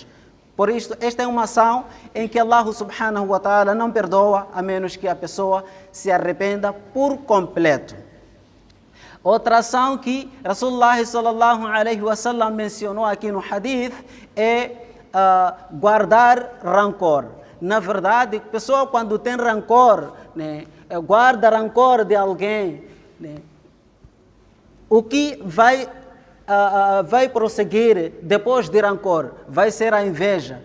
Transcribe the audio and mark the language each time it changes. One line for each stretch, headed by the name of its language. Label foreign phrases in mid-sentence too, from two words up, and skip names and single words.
Portuguese: Por isso, esta é uma ação em que
Arabic: الله سبحانه وتعالى
Portuguese: não perdoa, a menos que a pessoa se arrependa por completo. Outra ação que
Arabic: رسول الله صلى الله عليه وسلم
Portuguese: mencionou aqui no hadith é guardar rancor. Na verdade, a pessoa quando tem rancor, né, guarda rancor de alguém, né, o que vai prosseguir depois de rancor vai ser a inveja.